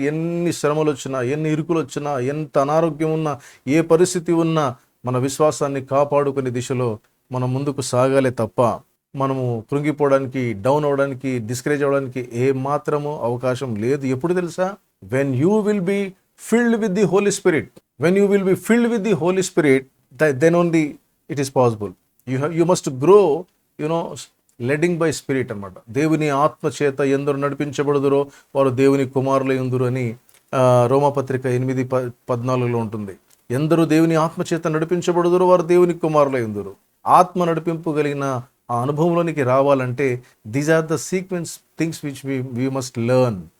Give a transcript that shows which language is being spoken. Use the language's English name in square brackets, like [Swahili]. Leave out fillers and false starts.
[Telugu] ఎన్ని శ్రమలు వచ్చినా, ఎన్ని ఇరుకులు వచ్చినా, ఎంత అనారోగ్యం ఉన్నా, ఏ పరిస్థితి ఉన్నా మన విశ్వాసాన్ని కాపాడుకునే దిశలో మనం ముందుకు సాగాలే తప్ప మనము కృంగిపోవడానికి, డౌన్ అవ్వడానికి, డిస్కరేజ్ అవ్వడానికి ఏ మాత్రము అవకాశం లేదు. ఎప్పుడు తెలుసా? [English] When you will be filled with the Holy Spirit. When you will be filled with the Holy Spirit, then only it is possible. You must grow, leading by spirit [Telugu] అనమాట. దేవుని ఆత్మ చేత ఎందరు నడిపించబడుదురో వారు దేవుని కుమారులై ఉందురు అని రోమాపత్రిక 8:14 ఉంటుంది. ఎందరు దేవుని ఆత్మ చేత నడిపించబడుదురో వారు దేవుని కుమారులై ఉందురు. ఆత్మ నడిపింపు కలిగిన ఆ అనుభవంలోనికి రావాలంటే [English] These are the sequence things which we must learn.